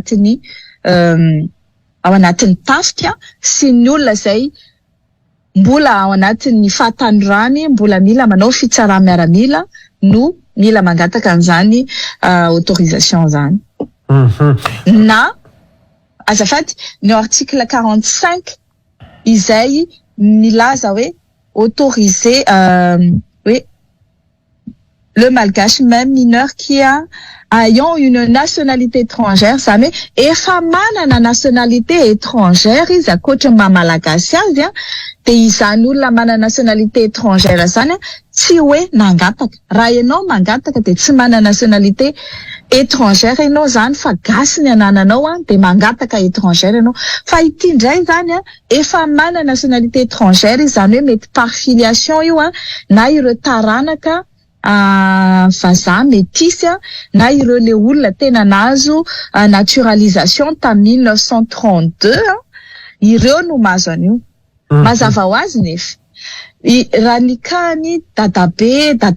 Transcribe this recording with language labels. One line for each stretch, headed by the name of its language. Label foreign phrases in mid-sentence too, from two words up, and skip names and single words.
Malagasy: ao anatin'ny tafika sy ny olona zay mbola ao anatin'ny fahatanorany mbola mila manao fitsarana miaramila no mila mangataka an'izany autorisation zany. Na azafady ny
French: article 45
Malagasy: izay milaza hoe
French: autoriser oui, le malgache même mineur qui ayant une nationalité étrangère
Malagasy: zany efa manana
French: nationalité étrangère
Malagasy: izy akoatra mamalagasy azy de izany olona manana
French: nationalité étrangère
Malagasy: zany tsy hoe nangataka raha ianao mangataka de tsy manana
French: nationalité étrangère
Malagasy: ianao zany fa gasy ny anananao de mangataka étrangère ianao fa ity ndray zany efa manana
French: nationalité étrangère
Malagasy: izy zany hoe mety
French: par filiation
Malagasy: io na ireo taranaka vazaha métis na ireo le olona tena nahazo naturalisation tamin'ny 1932 ireo no mahazo an'io mazava ho azy nefa raha nikany dadabe